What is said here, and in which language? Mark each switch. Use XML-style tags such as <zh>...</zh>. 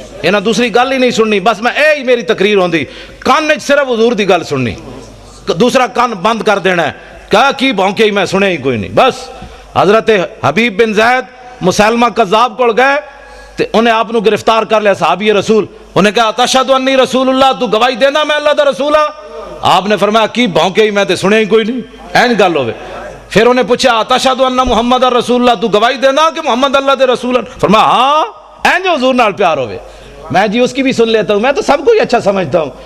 <pa>یہ نہ دوسری گل ہی نہیں سننی, بس میں اے ہی میری تقریر ہوندی. کان نے صرف حضور دی گل سننی, دوسرا کان بند کر دینا ہے. کیا کی بھونکے ہی میں سنے ہی کوئی نہیں. بس حضرت حبیب بن زید مسلمہ کذاب کو گئے تے انہیں آپ نو گرفتار کر لیا صحابی رسول. انہیں کہا تشہد انی رسول اللہ, تو گواہی دینا میں اللہ دا رسول ہاں. آپ نے فرمایا کی بھونکے ہی میں تے سنے ہی کوئی نہیں, این گل ہوئے. پھر انہیں پوچھا تشہد ان محمد رسول اللہ, تو گواہی دینا کہ محمد اللہ دے رسول ہیں. فرمایا ہاں, این جو حضور نال پیار ہوئے.</pa> <ur>میں جی اس کی بھی سن لیتا ہوں, میں تو سب کو ہی اچھا سمجھتا ہوں.</ur>